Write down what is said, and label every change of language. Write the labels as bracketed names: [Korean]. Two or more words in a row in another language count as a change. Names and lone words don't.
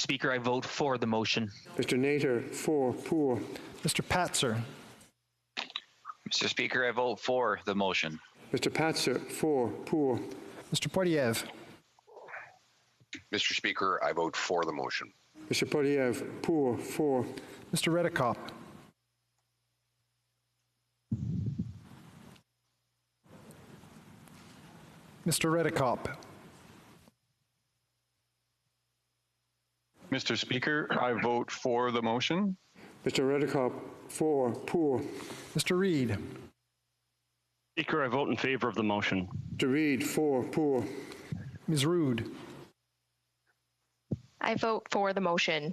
[English] Speaker, I vote for the motion. Mr. Nader, pour. Mr. Patzer. Mr. Speaker, I vote for the motion. Mr. Patzer, pour. Mr. Poilievre. Mr. Speaker, I vote for the motion. Mr. Poilievre, pour. Mr. Redekop. Mr. Redekop. Mr. Speaker, I vote for the motion. Mr. Redekop, pour. Mr. Reid. Speaker, I vote in favor of the motion. Mr. Reid, pour. Ms. Rood. I vote for the motion.